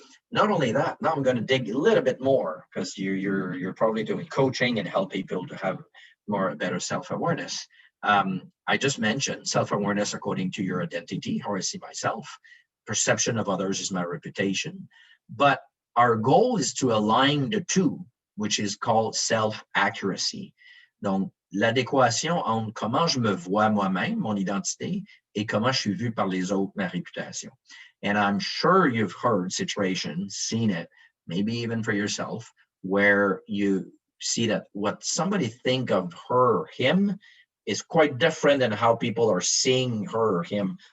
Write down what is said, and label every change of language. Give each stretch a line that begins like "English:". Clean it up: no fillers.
English: Not only that, now I'm going to dig a little bit more, because you're probably doing coaching and help people to have better self-awareness. I just mentioned self-awareness according to your identity, how I see myself. Perception of others is my reputation. But our goal is to align the two, which is called self-accuracy.
French: Donc, l'adéquation entre comment je me vois moi-même, mon identité, et comment je suis vu par les autres, ma réputation.
English: And I'm sure you've heard situations, seen it, maybe even for yourself, where you see that what somebody think of her or him is quite different than how people are seeing her or him.